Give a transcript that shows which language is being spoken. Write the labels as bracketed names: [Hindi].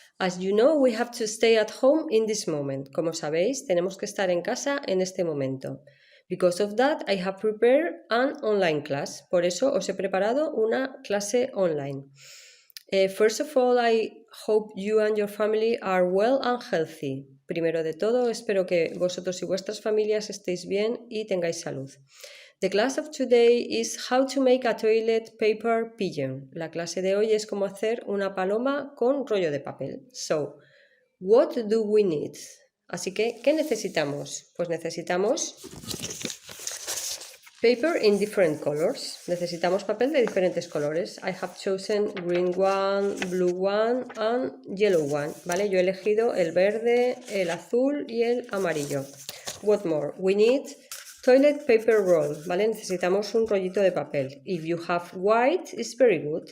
[English] As you know, we have to stay at home in this moment. [Spanish] Como sabéis, tenemos que estar en casa en este momento. [English] Because of that, I have prepared an online class. [Spanish] Por eso os he preparado una clase online. [English] First of all, I hope you and your family are well and healthy. [Spanish] Primero de todo, espero que vosotros y vuestras familias estéis bien y tengáis salud. [English] The class of today is how to make a toilet paper pigeon. [Spanish] La clase de hoy es cómo hacer una paloma con rollo de papel. [English] So, what do we need? [Spanish] Así que, ¿qué necesitamos? Pues necesitamos [English] paper in different colors. [Spanish] Necesitamos papel de diferentes colores. [English] I have chosen green one, blue one and yellow one. [Spanish] ¿Vale? Yo he elegido el verde, el azul y el amarillo. [English] What more? We need toilet paper roll, [Spanish] ¿vale? Necesitamos un rollito de papel. [English] If you have white, it's very good.